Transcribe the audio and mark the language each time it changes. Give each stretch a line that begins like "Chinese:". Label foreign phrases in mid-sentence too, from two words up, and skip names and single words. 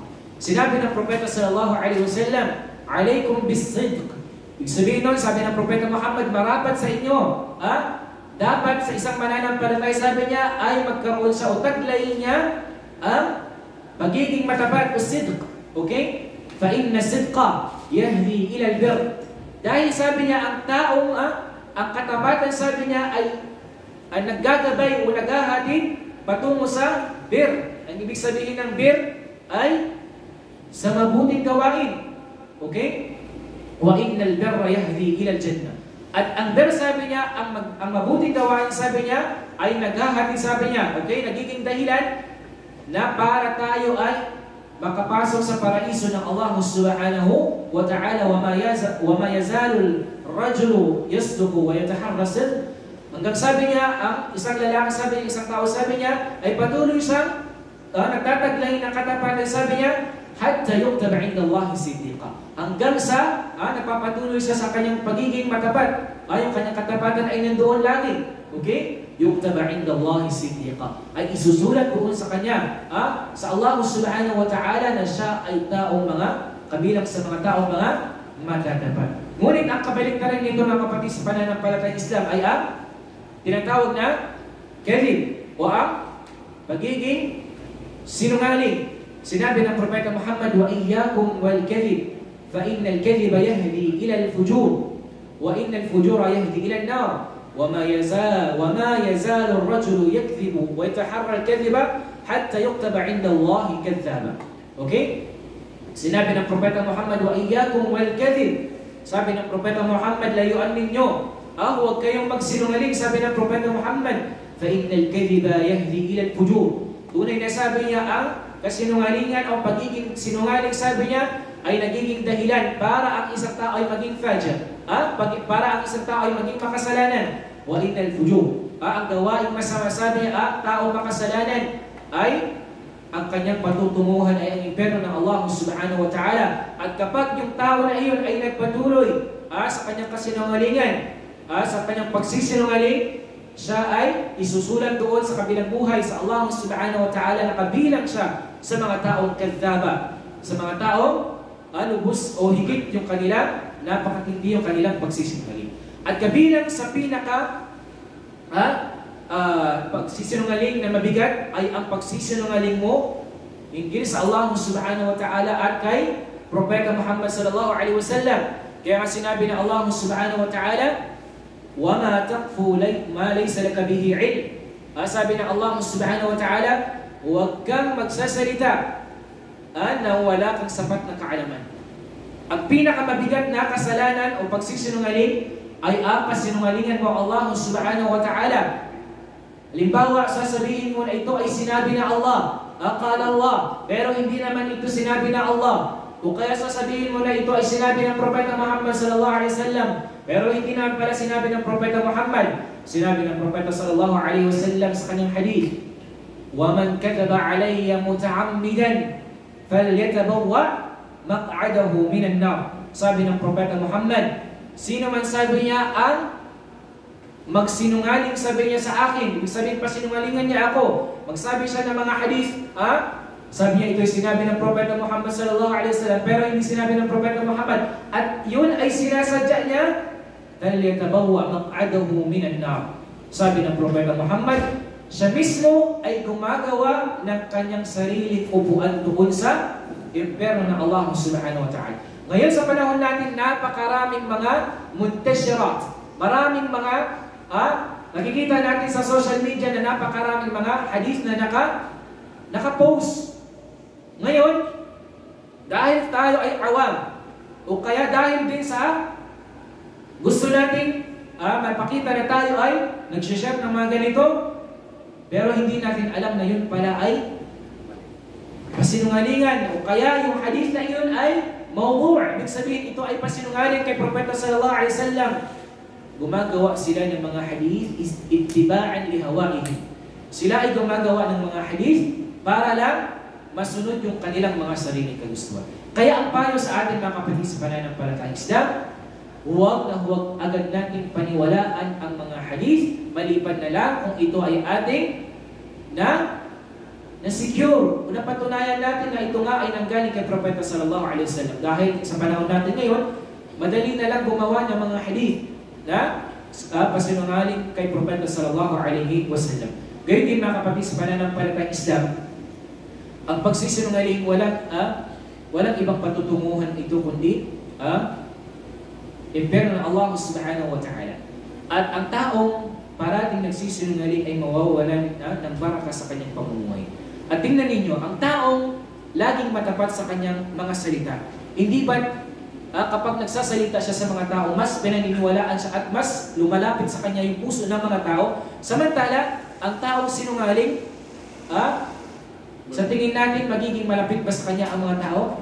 Filipino: Sinabi ng Propeta
Arabic: صلى الله عليه وسلم, "عليكم بالصدق."
Filipino: Ibig sabihin nun, sabi ng Propeta Muhammad, marapat sa inyo, dapat sa isang mananampalataya, sabi niya, ay magkaroon sa utaglayin niya ang pagiging matapat o sidq. Okay?
Arabic: فإن الصدق يهدي إلى البر.
Filipino: Dahil sabi niya, ang taong, ang katapatan, sabi niya, ay naggagabay o naghahatid patungo sa bir. Ang ibig sabihin ng bir ay sa mabuting gawain. Okay?
Arabic: وإن البر يهدي إلى الجنة.
Filipino: At ang bir, sabi niya, ang mabuting gawain, sabi niya, ay naghahatid, sabi niya, okay, nagiging dahilan na para tayo ay makapasok sa paraiso ng Allah
Arabic: سبحانه وتعالى. وما يزال الرجل يصدق ويتحرى الصدق.
Filipino: Hanggang sabi niya, ang isang lalaki, sabi niya, isang tao, sabi niya, ay patuloy siyang nagtataglay ng katapatan, sabi niya,
Arabic: حتى يكتب عند الله صديقا.
Filipino: Hanggang sa napapatuloy siya sa kanyang pagiging matapat. Yung kanyang katapatan ay nandoon lagi. Okay?
Arabic: يكتب عند الله صديقا.
Filipino: Ay isusulat doon sa kanya, sa Allah
Arabic: سبحانه وتعالى,
Filipino: na siya ay taong mga kabilang sa mga taong mga matatapat. Ngunit ang kabaliktaran nito, mga kapatid sa pananampalatayang Islam, ay tinatawag na kadhib o ang pagiging sinungaling. Sinabi ng Propeta Muhammad,
Arabic: وإياكم والكذب فإن الكذب يهدي إلى الفجور وإن الفجور يهدي إلى النار وما يزال الرجل يكذب ويتحرى الكذب حتى يكتب عند الله كذابا.
Filipino: Okay? Sinabi ng Propeta Muhammad,
Arabic: وإياكم والكذب.
Filipino: Sabi ng Propeta Muhammad, layuan ninyo, huwag kayong magsinungaling. Sabi ng Propeta Muhammad,
Arabic: فإن الكذب يهدي إلى الفجور.
Filipino: Tunay na, sabi niya, ang kasinungalingan o pagiging sinungaling, sabi niya, ay nagiging dahilan para ang isang tao ay maging fajr. Para ang isang tao ay maging makasalanan.
Arabic: وإن الفجور.
Filipino: Ang gawaing masama, sabi niya, tao makasalanan, ay ang kanyang patutunguhan ay ang impyerno ng Allah
Arabic: سبحانه وتعالى.
Filipino: At kapag yung tao na iyon ay nagpatuloy sa kanyang kasinungalingan, sa kanyang pagsisinungaling, siya ay isusulat doon sa kabilang buhay sa Allah
Arabic: سبحانه وتعالى,
Filipino: na kabilang siya sa mga taong kadhaba, sa mga taong lubos o higit yung kanilang napakatindi yung kanilang pagsisinungaling. At kabilang sa pinaka pagsisinungaling na mabigat ay ang pagsisinungaling mo hinggil sa Allah
Arabic: سبحانه وتعالى
Filipino: at kay Propeta Muhammad
Arabic: صلى الله عليه وسلم.
Filipino: Kaya nga sinabi na
Arabic: الله سبحانه وتعالى, وَمَا تَقْفُوا مَا لَيْسَ لَكَ بِهِ عِلْمٍ.
Filipino: Sabi ng Allah
Arabic: سبحانه وتعالى,
Filipino: huwag kang magsasalita na wala kang sapat na kaalaman. Ang pinakamabigat na kasalanan o pagsisinungaling ay ang pasinungalingan mo Allah
Arabic: سبحانه وتعالى.
Filipino: Halimbawa, sasabihin mo na ito ay sinabi na Allah, akala Allah, pero hindi naman ito sinabi na Allah. O kaya sasabihin mo na ito ay sinabi ng Propeta Muhammad
Arabic: صلى الله عليه وسلم,
Filipino: pero hindi naman pala sinabi ng Propeta Muhammad. Sinabi ng Propeta
Arabic: صلى الله عليه وسلم
Filipino: sa kanyang hadith,
Arabic: وَمَنْ كَتَبَ عَلَيَّ مُتَعَمِّدًا فَلْيَتَبَوَّأْ مَقْعَدَهُ مِنَ النَّارِ.
Filipino: Sabi ng Propeta Muhammad, sino man sabi niya ang magsinungaling, sabi niya sa akin, ibig sabihin pasinungalingan niya ako, magsabi siya ng mga hadith, sabi niya ito ay sinabi ng Propeta Muhammad
Arabic: صلى الله عليه وسلم,
Filipino: pero hindi sinabi ng Propeta Muhammad, at yun ay sinasadya niya,
Arabic: فَلْيَتَبَوَّأْ مَقْعَدَهُ مِنَ النَّارِ.
Filipino: Sabi ng Propeta Muhammad, siya mismo ay gumagawa ng kanyang sariling upuan doon sa impyerno ng Allah
Arabic: سبحانه وتعالى.
Filipino: Ngayon sa panahon natin, napakaraming mga muntashirat, maraming mga nakikita natin sa
English: social media
Filipino: na napakaraming mga hadith na naka-post. Ngayon, dahil tayo ay awam, o kaya dahil din sa gusto natin mapakita na tayo ay nag-share ng mga ganito, pero hindi natin alam na yun pala ay pasinungalingan, o kaya yung hadith na yun ay mawdu'. Ibig sabihin ito ay pasinungaling kay Propeta
Arabic: صلى الله عليه وسلم.
Filipino: Gumagawa sila ng mga hadith
Arabic: اتباعا لأهوائهم.
Filipino: Sila ay gumagawa ng mga hadith para lang masunod yung kanilang mga sariling kagustuhan. Kaya ang payo sa atin mga kapatid sa pananampalatayang Islam, huwag na huwag agad natin paniwalaan ang mga hadith, maliban na lang kung ito ay ating na-secure. O napatunayan natin na ito nga ay nanggaling kay Propeta
Arabic: صلى الله عليه وسلم.
Filipino: Dahil sa panahon natin ngayon, madali na lang gumawa ng mga hadith na pasinungaling kay Propeta
Arabic: صلى الله عليه وسلم.
Filipino: Gayun din mga kapatid sa pananampalatayang Islam, ang pagsisinungaling walang ibang patutunguhan ito kundi impyerno ng Allah
Arabic: سبحانه وتعالى.
Filipino: At ang taong parating nagsisinungaling ay mawawalan ng baraka sa kanyang pamumuhay. At tingnan ninyo, ang taong laging matapat sa kanyang mga salita, hindi ba kapag nagsasalita siya sa mga tao, mas pinaniniwalaan siya at mas lumalapit sa kanya yung puso ng mga tao, samantala, ang taong sinungaling, sa tingin natin, magiging malapit ba sa kanya ang mga tao?